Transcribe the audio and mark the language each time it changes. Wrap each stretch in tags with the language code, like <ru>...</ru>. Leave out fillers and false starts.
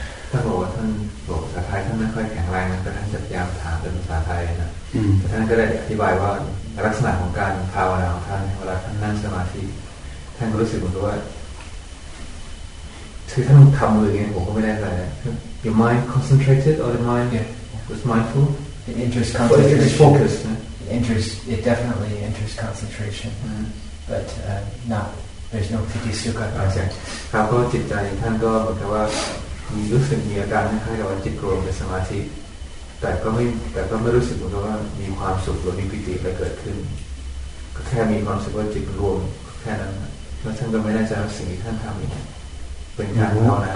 <th>ท่านบอกว่าท่านบอกภาษาไทยท่านไม่ค่อยแข็งแรงนะแต่ท่านจะพยายามถามเป็นภาษาไทยนะแต่ท่านก็ได้อธิบายว่าลักษณะของการภาวนาของท่านเวลาท่านนั่งสมาธิท่านก็รู้สึกเหมือนกับว่าคือท่านทำมืออย่างนี้ผมก็ไม่ได้อะไร</th> <en>Your mind concentrated or the mind was mindful It enters It concentration. focus. It definitely enters concentration, but there's no piti sukha present.</en> <th>ครับก็จิตใจท่านก็เหมือนกับว่ารู้สึกมีอาการคล้ายๆกับว่าจิตรวมเป็นสมาธิแต่ก็ไม่รู้สึกเหมือนกับว่ามีความสุขหรือมีปิติอะไรเกิดขึ้นก็แค่มีความรู้สึกว่าจิตรวมแค่นั้นแล้วท่านก็ไม่แน่ใจว่าสิ่งที่ท่านทำนี่เป็นการภาวนา</th>